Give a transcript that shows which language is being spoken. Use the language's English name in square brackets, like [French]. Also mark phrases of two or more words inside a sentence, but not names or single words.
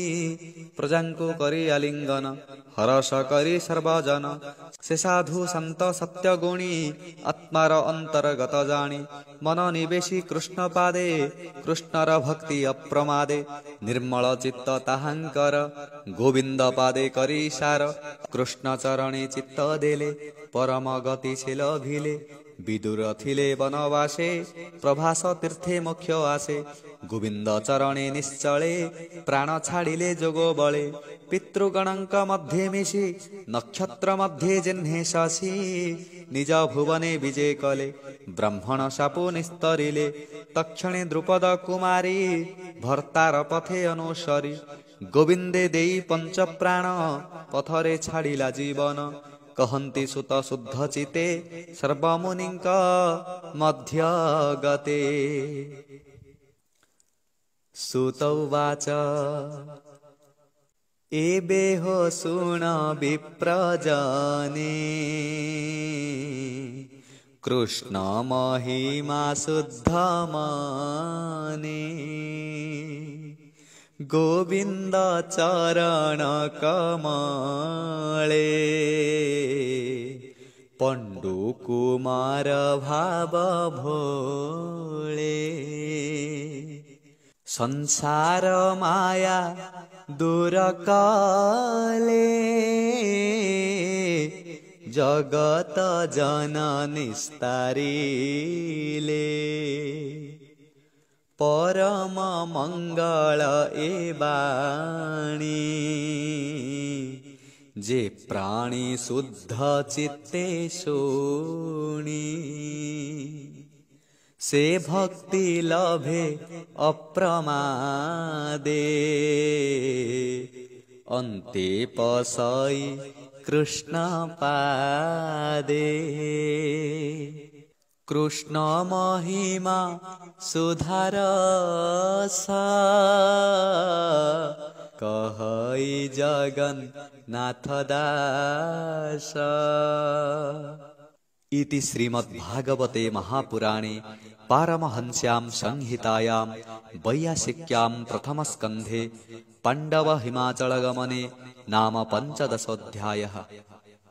[Odia] ପ୍ରଜାଙ୍କୁ କରି ଆଲିଙ୍ଗନ ହରଷ କରି ସର୍ବଜନ ସେ ସାଧୁ ସନ୍ଥ ସତ୍ୟ ଗୁଣୀ ଆତ୍ମାର ଅନ୍ତର୍ଗତ ଜାଣି ମନ ନିବେଶି କୃଷ୍ଣ ପାଦେ କୃଷ୍ଣର ଭକ୍ତି ଅପ୍ରମାଦେ ନିର୍ମଳ ଚିତ୍ତ ତାହାଙ୍କର ଗୋବିନ୍ଦ ପାଦେ କରି ସାର କୃଷ୍ଣ ଚରଣେ ଚିତ୍ତ ଦେଲେ ପରମ ଗତିଶୀଳ ଭିଲେ ବିଦୁର ଥିଲେ ବନବାସେ ପ୍ରଭାସ ତୀର୍ଥେ ମୁଖ୍ୟ ଆସେ ଗୋବିନ୍ଦ ଚରଣେ ନିଶ୍ଚଳେ ପ୍ରାଣ ଛାଡ଼ିଲେ ଯୋଗ ବଳେ ପିତୃଗଣଙ୍କ ମଧ୍ୟେ ମିଶି ନକ୍ଷତ୍ର ମଧ୍ୟେ ଯେହ୍ନେ ଶଶି ନିଜ ଭୁବନେ ବିଜୟ କଲେ ବ୍ରାହ୍ମଣ ଶାପ ନିସ୍ତରିଲେ ତକ୍ଷଣେ ଦ୍ରୁପଦ କୁମାରୀ ଭର୍ତ୍ତାର ପଥେ ଅନୁସରି ଗୋବିନ୍ଦେ ଦେଇ ପଞ୍ଚ ପ୍ରାଣ ପଥରେ ଛାଡ଼ିଲା ଜୀବନ କହନ୍ତି ସୂତ ଶୁଦ୍ଧ ଚିତ୍ତେ ସର୍ବମୁନିଙ୍କ ମଧ୍ୟ ଗତେ ସୂତ ଉବାଚ ଏବେ ହୋ ଶୁଣ ବିପ୍ରଜନେ କୃଷ୍ଣ ମହିମା ଶୁଦ୍ଧ ମନେ ଗୋବିନ୍ଦ ଚରଣ କମଳେ ପଣ୍ଡୁ କୁମାର ଭାବ ଭୋଳେ ସଂସାର ମାୟା ଦୂର କଲେ ଜଗତ ଜନନୀ ନିସ୍ତାରିଲେ ପରମ ମଙ୍ଗଳ ଏ ବାଣୀ ଯେ ପ୍ରାଣୀ ଶୁଦ୍ଧ ଚିତ୍ତେ ଶୁଣି ସେ ଭକ୍ତି ଲଭେ ଅପ୍ରମାଦେ ଅନ୍ତେ ପଶଇ କୃଷ୍ଣ ପାଦେ କୃଷ୍ଣ ମହିମା ସୁଧାରସ କହଇ ଜଗନ୍ନାଥ ଦାସ। [Sanskrit] इति श्रीमद्भागवते महापुराणे पारमहंस्यां संहितायां वैयासिक्यां प्रथमस्कन्धे पाण्डव हिमाचलगमने नाम 15 अध्यायः।